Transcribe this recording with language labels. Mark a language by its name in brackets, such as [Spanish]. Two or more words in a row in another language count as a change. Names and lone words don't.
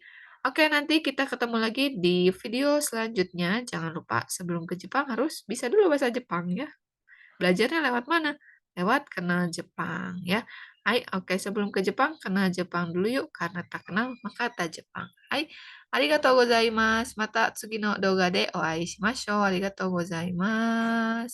[Indonesian] Oke, nanti kita ketemu lagi di video selanjutnya. Jangan lupa sebelum ke Jepang harus bisa dulu bahasa Jepang ya. Belajarnya lewat mana? Lewat kenal Jepang ya. Hai, oke sebelum ke Jepang, kenal Jepang dulu yuk. Karena tak kenal maka tak Jepang. Hai, [Japanese] ありがとうございます。また次の動画でお会いしましょう。ありがとうございます。